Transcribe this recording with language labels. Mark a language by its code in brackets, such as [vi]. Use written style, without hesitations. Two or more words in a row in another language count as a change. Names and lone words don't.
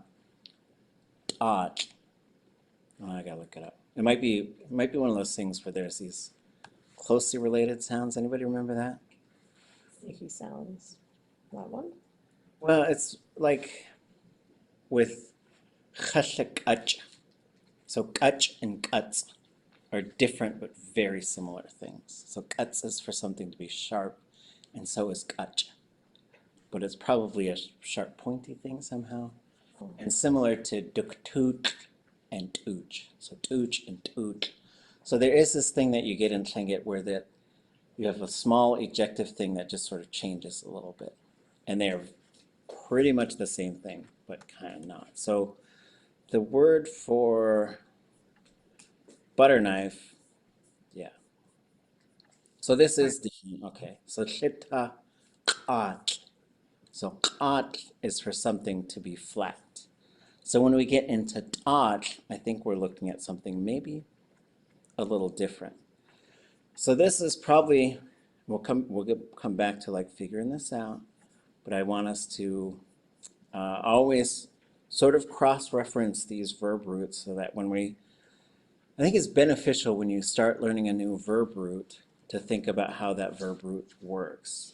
[en] Oh, I gotta look it up. It might be one of those things where there's these closely related sounds. Anybody remember that? Sticky sounds. That one? Well, it's like with ch. So k'úntsʼ and k'úntsʼ are different but very similar things. So k'úntsʼ is for something to be sharp, and so is k'úntsʼ. But it's probably a sharp, pointy thing somehow. And similar to ʼaduwóosʼ and ʼwooch. So ʼwooch and ʼaduwóosʼ. So there is this thing that you get in Tlingit where that you have a small ejective thing that just sort of changes a little bit. And they're pretty much the same thing, but kind of not. So the word for butter knife, yeah. So this is different. Okay. So [tli] shita ʼatk. [en] So ʼatk is for something to be flat. So when we get into ʼatk, I think we're looking at something maybe a little different. So this is probably, we'll come back to like figuring this out, but I want us to always sort of cross-reference these verb roots so that when I think it's beneficial when you start learning a new verb root to think about how that verb root works.